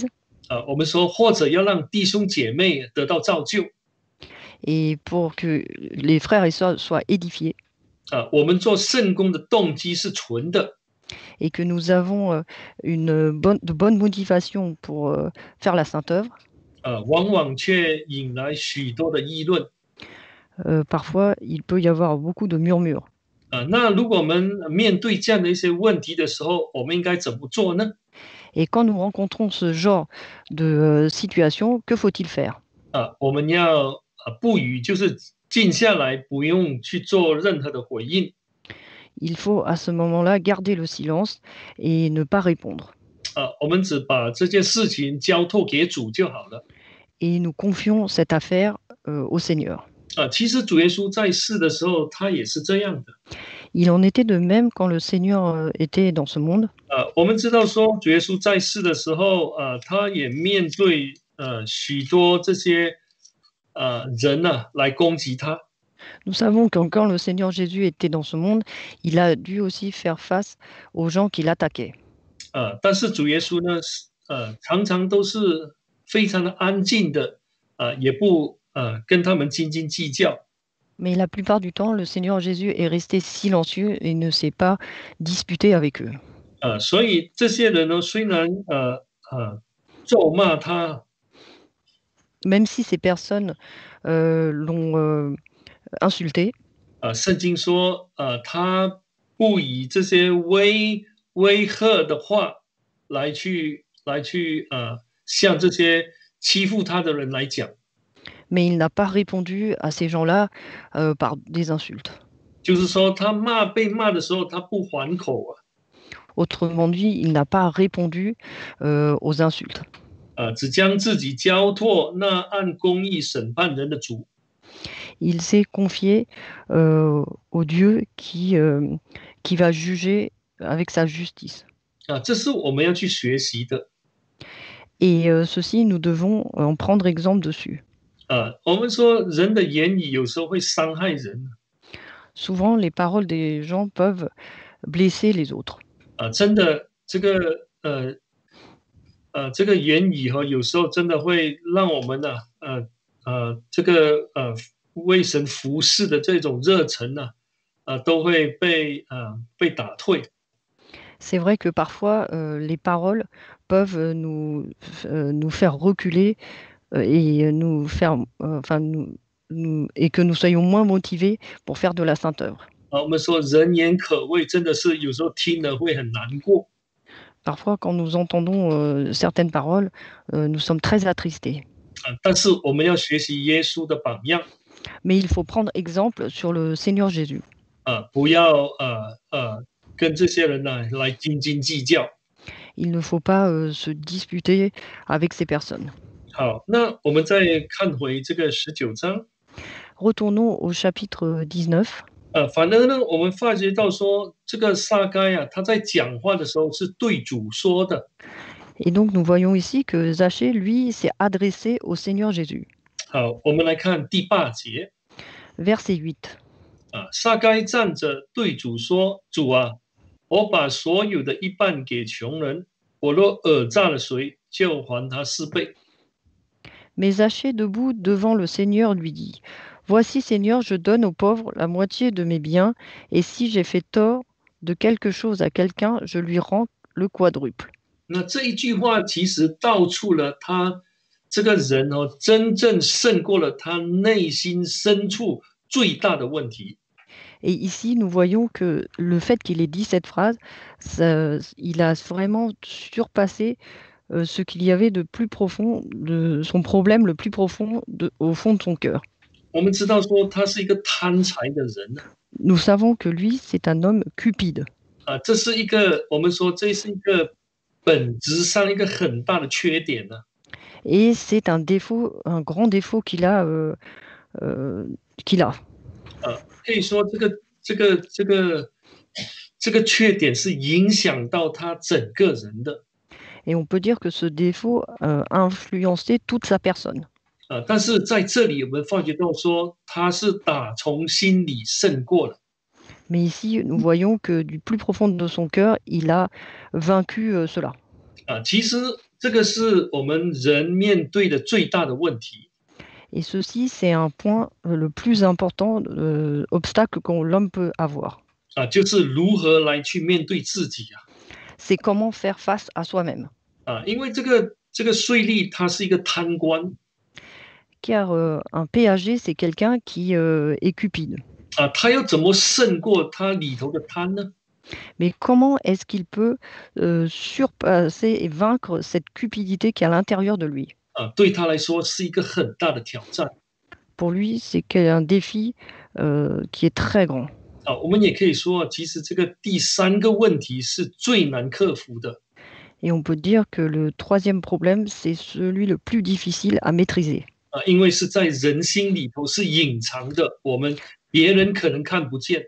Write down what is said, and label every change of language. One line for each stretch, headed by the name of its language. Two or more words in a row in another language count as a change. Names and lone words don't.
Chinese: 我们说或者要让弟兄姐妹得到造就。
French: et pour que les frères et sœurs soient édifiés,
Chinese: 我们做圣工的动机是纯的，
French: et que nous avons de bonnes motivations pour faire la sainte œuvre,
Chinese: 往往却引来许多的议论。
French: parfois il peut y avoir beaucoup de murmures.
Chinese: 那如果我们面对这样的一些问题的时候，我们应该怎么做呢？
French: Et quand nous rencontrons ce genre de situation, que faut-il faire?
Chinese: 我们要不语，就是静下来，不用去做任何的回应。
French: Il faut à ce moment-là garder le silence et ne pas répondre.
Chinese: 我们只把这件事情交托给主就好了。
French: Et nous confions cette affaire au Seigneur.
Chinese: 其实主耶稣在世的时候，他也是这样的。
French: Il en était de même quand le Seigneur était dans ce monde.
Chinese: 我们知道说，主耶稣在世的时候，他也面对许多这些人来攻击他。
French: Nous savons que quand le Seigneur Jésus était dans ce monde, il a dû aussi faire face aux gens qui l'attaquaient.
Chinese: 但是主耶稣呢，常常都是非常的安静的，也不跟他们斤斤计较。
French: Mais la plupart du temps, le Seigneur Jésus est resté silencieux et ne s'est pas disputé avec eux.
Chinese: 所以这些人呢，虽然咒骂他，
French: Même si ces personnes l'ont insulté,
Chinese: 圣经说，他不以这些威吓的话向这些欺负他的人来讲。
French: Mais il n'a pas répondu à ces gens-là par des insultes.
Chinese: 就是说他被骂的时候，他不还口啊，
French: Autrement dit, il n'a pas répondu aux insultes.
Chinese: 只将自己交托那按公义审判人的主。
French: Il s'est confié au Dieu qui va juger avec sa justice.
Chinese: 这是我们要去学习的。
French: Et ceci, nous devons en prendre exemple dessus.
Chinese: 我们说人的言语有时候会伤害人。
French: Souvent, les paroles des gens peuvent blesser les autres.
Chinese: 真的，这个言语哈，有时候真的会让我们呢，为神服侍的这种热忱呢，都会被打退。
French: C'est vrai que parfois, les paroles peuvent nous faire reculer et nous faire, enfin, et que nous soyons moins motivés pour faire de la sainte œuvre.
Chinese: 我们说人言可畏，真的是有时候听了会很难过。
French: Parfois, quand nous entendons certaines paroles, nous sommes très attristés.
Chinese: 但是我们要学习耶稣的榜样。
French: Mais il faut prendre exemple sur le Seigneur Jésus.
Chinese: 不要跟这些人呢来斤斤计较。
French: Il ne faut pas se disputer avec ces personnes.
Chinese: 好，那我们再看回这个19章。
French: Retournons au chapitre 19.
Chinese: 反而呢，我们发觉到说，这个撒该啊，他在讲话的时候是对主说的。
French: Et donc, nous voyons ici que Zachée, lui, s'est adressé au Seigneur Jésus.
Chinese: 好，我们来看第8节。
French: Verset 8.
Chinese: 撒该站着对主说：“主啊，我把所有的一半给穷人，我若讹诈了谁，就还他4倍。”
French: Mais Zachée, debout devant le Seigneur, lui dit, Voici, Seigneur, je donne aux pauvres la moitié de mes biens, et si j'ai fait tort de quelque chose à quelqu'un, je lui rends le quadruple.
Chinese: 那这一句话其实道出了他这个人哦，真正胜过了他内心深处最大的问题。
French: Et ici, nous voyons que le fait qu'il ait dit cette phrase, il a vraiment surpassé ce qu'il y avait de plus profond, de son problème le plus profond au fond de son cœur.
Chinese: 我们知道说他是一个贪财的人。
French: Nous savons que lui, c'est un homme cupide.
Chinese: 这是一个我们说这是一个本质上一个很大的缺点呢。
French: Et c'est un défaut, un grand défaut qu'il a. Qu'il a.
Chinese: 可以说这个缺点是影响到他整个人的。
French: Et on peut dire que ce défaut a influencé toute sa personne.
Chinese: 但是在这里我们发觉到说他是打从心里胜过了。
French: Mais ici, nous voyons que du plus profond de son cœur, il a vaincu cela.
Chinese: 其实这个是我们人面对的最大的问题。
French: Et ceci, c'est un point le plus important, obstacle que l'homme peut avoir.
Chinese: 就是如何来去面对自己啊。
French: C'est comment faire face à soi-même.
Chinese: 因为这个税吏他是一个贪官。
French: Car un péager, c'est quelqu'un qui est cupide.
Chinese: 他要怎么胜过他里头的贪呢？
French: Mais comment est-ce qu'il peut surpasser et vaincre cette cupidité qui est à l'intérieur de lui?
Chinese: 对他来说是一个很大的挑战。
French: Pour lui, c'est un défi qui est très grand.
Chinese: 我们也可以说，其实这个第3个问题是最难克服的。
French: Et on peut dire que le troisième problème, c'est celui le plus difficile à maîtriser.
Chinese: 因为是在人心里头是隐藏的，我们别人可能看不见。